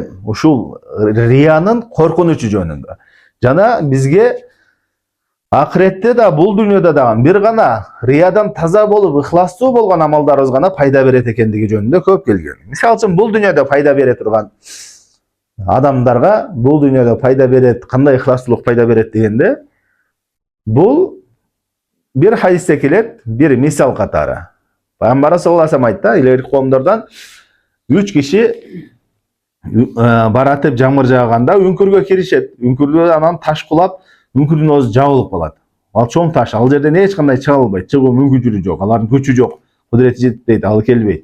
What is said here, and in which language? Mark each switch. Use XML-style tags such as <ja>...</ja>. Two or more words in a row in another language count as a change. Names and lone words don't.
<ky>Ушул риянын коркунучу жөнүндө. Жана бизге акыретте да, бул дүйнөдө дагы бир гана риядан таза болуп, ыхластуу болгон амалдарыбыз гана пайда берет экендиги жөнүндө көп келген. Мисалы үчүн бул дүйнөдө пайда бере турган адамдарга, бул дүйнөдө пайда берет, кандай ыхластуулук пайда берет дегенде, бул бир хадисте келет, бир мисал катары. Пайгамбар</ky> <ar>صلى الله عليه وسلم</ar> <ky>айтты, илгерки коомдордон 3 киши баратып жамгыр жааганда үңкүргө киришет. Үңкүрдө анан таш кулап, үңкүрдүн өзү жабылып калат. Ал чоң таш, ал жерден эч кандай чыга албайт, чыгуу мүмкүнчүлүгү жок, алардын күчү жок, кудурети жетпейт, ал келбейт.</ky>